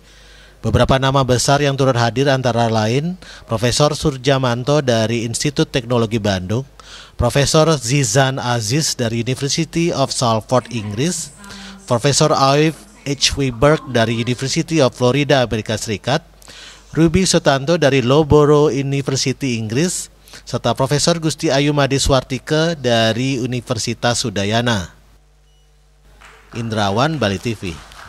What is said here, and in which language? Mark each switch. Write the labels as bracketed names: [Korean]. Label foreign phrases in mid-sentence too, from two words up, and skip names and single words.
[Indonesian] Beberapa nama besar yang turut hadir antara lain Profesor Surjamanto dari Institut Teknologi Bandung, Profesor Zizan Aziz dari University of Salford, Inggris, Profesor Aif H. Weiberg dari University of Florida, Amerika Serikat, Ruby Sutanto dari Loughborough University, Inggris, serta Profesor Gusti Ayu Madiswartike dari Universitas Udayana. Indrawan, Bali TV.